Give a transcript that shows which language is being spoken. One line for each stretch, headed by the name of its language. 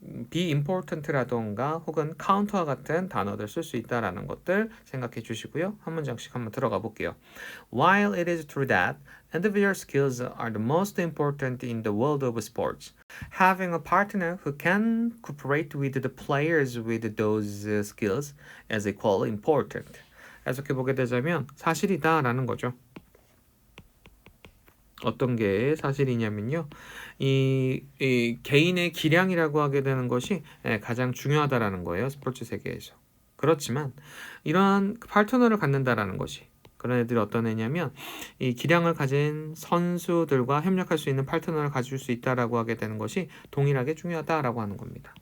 Korean: be important라던가 혹은 counter와 같은 단어들 쓸 수 있다라는 것들 생각해 주시고요. 한 문장씩 한번 들어가 볼게요.
English: While it is true that individual skills are the most important in the world of sports, having a partner who can cooperate with the players with those skills is equally important.
Korean: 해석해 보게 되자면 사실이다라는 거죠. 어떤 게 사실이냐면요. 이 개인의 기량이라고 하게 되는 것이 가장 중요하다라는 거예요. 스포츠 세계에서. 그렇지만 이러한 파트너를 갖는다라는 것이 그런 애들이 어떤 애냐면 이 기량을 가진 선수들과 협력할 수 있는 파트너를 가질 수 있다라고 하게 되는 것이 동일하게 중요하다라고 하는 겁니다.